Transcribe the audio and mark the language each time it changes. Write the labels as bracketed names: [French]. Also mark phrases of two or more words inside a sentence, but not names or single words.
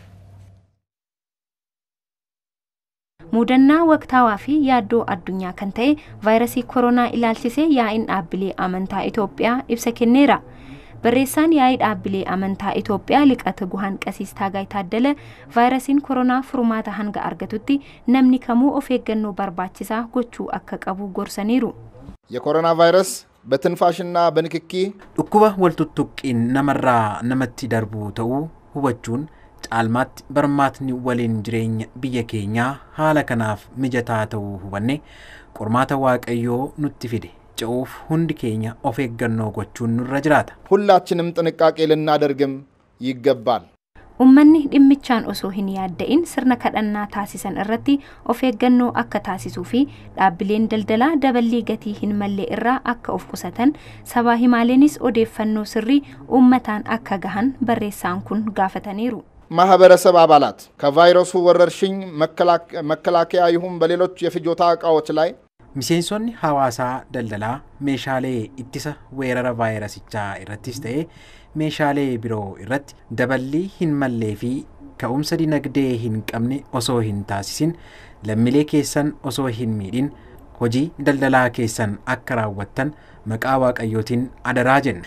[Oromo] Mudannaa waqtaawaa fi yaaddoo addunyaa kan ta'e vaayirasii koronaa ilaalchisee yaa'iin dhaabbilee amantaa Itoophiyaa ibsa kenneera. Barreessaan yaa'ii dhaabbilee amantaa Itoophiyaa liqata guhaan qasiis Taagaay Taaddala vaayirasiin koronaa furmaata hanga argatutti namni kamuu of eeggannoo barbaachisaa gochuu akka qabu gorsaniiru. [Amharic] የኮሮና ቫይረስ በትንፋሽና በንክኪ [Oromo] dhukkuba waltuttuqqiin namarraa namatti darbu ta'uu hubachuun caalmaatti barmaatni waliin jireenya biyya keenyaa haala kanaaf mijataa ta'uu hubanne qormaata waaqayyoo nutti fide ce'uuf hundi keenya of eeggannoo gochuun nurra jiraata. [Amharic] ሁላችንም ጥንቃቄ ልናደርግም ይገባል. [Oromo] Uummanni dhimmichaan osoo hin yaadda'in sirna kadhannaa taasisan irratti of eeggannoo akka taasisuu fi dhaabbileen daldalaa daballii gatii hin malle irraa akka of qusatan sabaa himaaleenis odeeffannoo sirrii uummataan akka gahan barreessaan kun gaafataniiru. [Amharic] ማህበረሰብ አባላት ከቫይረሱ ወረርሽኝ መከላከያ ይሁን በሌሎች የፍጆታ ዕቃዎች ላይ [Oromo] miseensonni hawaasaa daldalaa meeshaalee ittisa weerara vaayirasichaa irrattis ta'e meeshaalee biroo irratti daballii hin mallee fi ka'umsa dinagdee hin qabne osoo hin taasisin lammiilee keessan osoo hin miidhin hojii daldalaa keessan akka raawwattan maqaa waaqayyootiin adaraa jenna.